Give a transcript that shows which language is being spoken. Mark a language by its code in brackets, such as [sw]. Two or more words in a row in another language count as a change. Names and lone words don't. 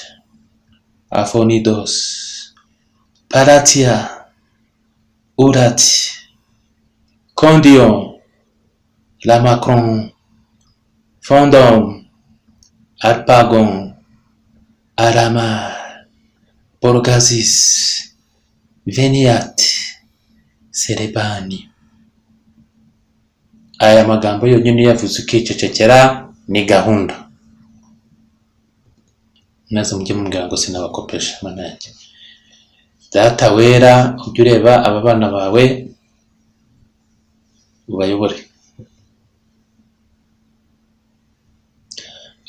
[rw] Aphonidos, Paratia, Urati, Condion, Lamacron, Fondom, Arpagon, Aramar, Borgazis, Veniat, Serebani. Aya magambo yonyine yavuze ukicecekera ni gahunda. Nazo mujye mubwira ngo sinabakopesha mananjye. Data wera, ujye ureba aba bana bawe ubayobore.